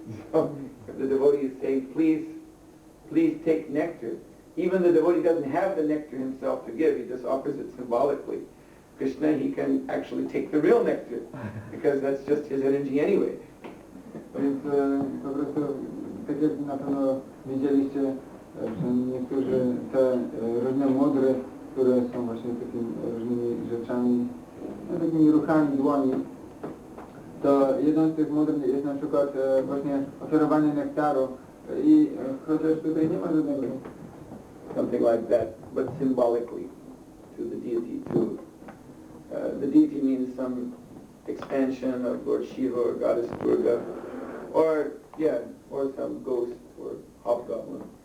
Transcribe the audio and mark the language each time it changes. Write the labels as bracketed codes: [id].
[en] So if the devotee is saying, please take nectar, even the devotee doesn't have the nectar himself to give, he just offers it symbolically. Krishna, he can actually take the real nectar because that's just his energy anyway. [pl] Więc po prostu, tak jak na pewno Widzieliście przynajmniej niektórzy te różne modry, które są właśnie takimi różnymi rzeczami, takimi ruchami dłoni. To jedną z tych modr jest na przykład właśnie ofiarowanie nektaru i chociaż tutaj nie ma żadnego [en] Something like that, but symbolically to the deity. The deity means some expansion of Lord Shiva or Goddess Durga, or some ghost or hobgoblin.